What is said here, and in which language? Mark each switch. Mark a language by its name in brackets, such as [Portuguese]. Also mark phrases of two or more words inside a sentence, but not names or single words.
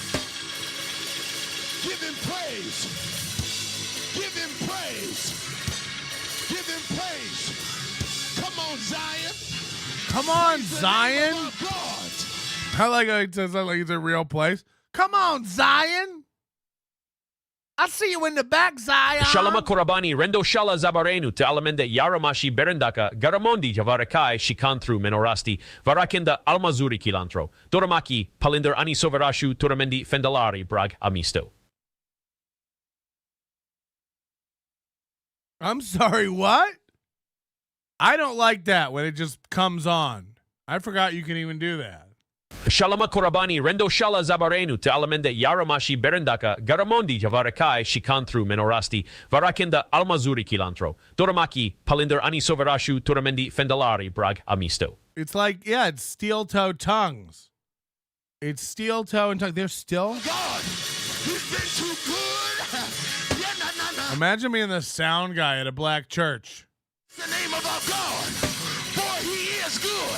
[English] Give him praise. Give him praise. Give him praise. Come on, Zion. Come on, Zion. Oh, God. I like how it says that like it's a real place. Come on, Zion. I see you in the back, Zion. Shalama Korabani, Rendo Shala Zabarenu, te Alamende Yaramashi Berendaka, Garamondi Javarakai, Shikantru Menorasti, Varakenda Almazuri Kilantro, Doramaki, Palinder Ani Soverashu, Turamendi Fendalari, Brag Amisto. I'm sorry, what? I don't like that when it just comes on. I forgot you can even do that. Shalama Korabani, Rendo Shala Zabarenu, te Alamende Yaramashi Berendaka, Garamondi Javarakai, Shikantru Menorasti, Varakenda Almazuri Kilantro, Doramaki, Palinder Ani Soverashu, Turamendi Fendalari, Brag Amisto. It's like, yeah, it's steel toe tongues. It's steel toe and tongue. They're still. God, he's been too good. Yeah, nah. Imagine being the sound guy at a black church. The name of our God. Boy, he is good.